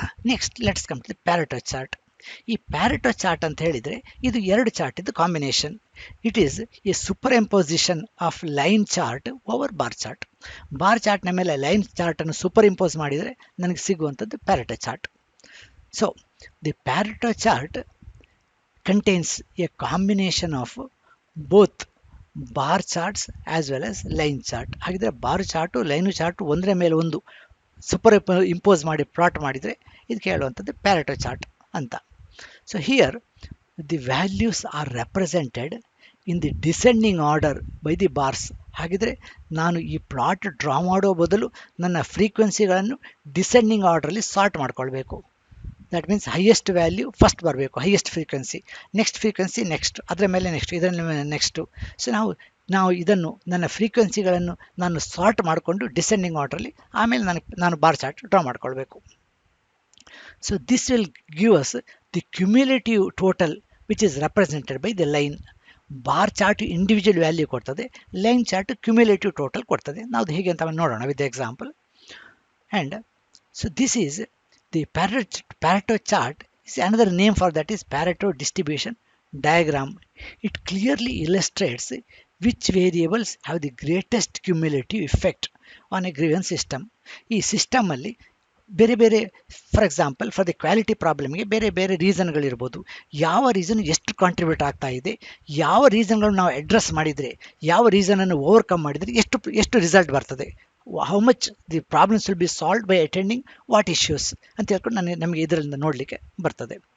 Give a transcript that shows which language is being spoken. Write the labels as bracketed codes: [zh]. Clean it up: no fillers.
[en] Next let's come to the Pareto chart. [kn] ಈ ಪ್ಯಾರೆಟೋ chart ಅಂತ ಹೇಳಿದರೆ ಇದು ಎರಡು ಚಾರ್ಟ್ ಇದು combination. [en] It is a superimposition of line chart over bar chart. [kn] Bar ಚಾರ್ಟ್ನ ಮೇಲೆ ಲೈನ್ ಚಾರ್ಟನ್ನು ಸೂಪರ್ ಇಂಪೋಸ್ ಮಾಡಿದರೆ ನನಗೆ ಸಿಗುವಂಥದ್ದು ಪ್ಯಾರೆಟೋ chart. [en] So the Pareto chart contains a combination of both bar charts as well as line chart. [kn] ಹಾಗಿದ್ರೆ bar chart line chart ಒಂದರ ಮೇಲೆ ಒಂದು super impose ಮಾಡಿ ಪ್ಲಾಟ್ ಮಾಡಿದರೆ ಇದಕ್ಕೆ ಹೇಳುವಂಥದ್ದು ಪ್ಯಾರೆಟೋ ಚಾರ್ಟ್ ಅಂತ. [en] So here the values are represented in the descending order by the bars. [kn] ಹಾಗಿದ್ರೆ ನಾನು ಈ ಪ್ಲಾಟ್ ಡ್ರಾ ಮಾಡೋ ಬದಲು ನನ್ನ ಫ್ರೀಕ್ವೆನ್ಸಿಗಳನ್ನು ಡಿಸೆಂಡಿಂಗ್ ಆರ್ಡ್ರಲ್ಲಿ ಸಾರ್ಟ್ ಮಾಡ್ಕೊಳ್ಬೇಕು. That means highest value first ಬರಬೇಕು, highest frequency, next frequency next, ಅದರ ಮೇಲೆ ನೆಕ್ಸ್ಟ್, ಇದರ ಮೇಲೆ ನೆಕ್ಸ್ಟು. ಸೊ ನಾವು ಇದನ್ನು ನನ್ನ ಫ್ರೀಕ್ವೆನ್ಸಿಗಳನ್ನು ನಾನು ಸಾರ್ಟ್ ಮಾಡಿಕೊಂಡು ಡಿಸೆಂಡಿಂಗ್ ಆರ್ಡ್ರಲ್ಲಿ ಆಮೇಲೆ ನಾನು ಬಾರ್ ಚಾರ್ಟ್ ಡ್ರಾ ಮಾಡ್ಕೊಳ್ಬೇಕು. [en] So this will give us the cumulative total which is represented by the line. [kn] Bar chart individual value ಕೊಡ್ತದೆ, ಲೈನ್ ಚಾರ್ಟ್ ಕ್ಯುಮ್ಯುಲೇಟಿವ್ ಟೋಟಲ್ ಕೊಡ್ತದೆ. ನಾವು ಹೇಗೆ ಅಂತ ನೋಡೋಣ with example. [en] And so this is the Pareto chart is another name for that is Pareto distribution diagram. It clearly illustrates which variables have the greatest cumulative effect on a given system. [kn] ಈ system ಅಲ್ಲಿ ಬೇರೆ ಬೇರೆ, for example for the quality ಪ್ರಾಬ್ಲಮ್ಗೆ ಬೇರೆ ಬೇರೆ ರೀಸನ್ಗಳಿರ್ಬೋದು. ಯಾವ reason ಎಷ್ಟು contribute ಆಗ್ತಾ ಇದೆ, ಯಾವ ರೀಸನ್ಗಳನ್ನು ನಾವು ಅಡ್ರೆಸ್ ಮಾಡಿದರೆ, ಯಾವ ರೀಸನನ್ನು ಓವರ್ಕಮ್ ಮಾಡಿದರೆ ಎಷ್ಟು ರಿಸಲ್ಟ್ ಬರ್ತದೆ, [en] how much the problems will be solve by attending what issues [kn] ಅಂತ ಹೇಳ್ಕೊಂಡು ನಮಗೆ ಇದರಿಂದ ನೋಡಲಿಕ್ಕೆ ಬರ್ತದೆ.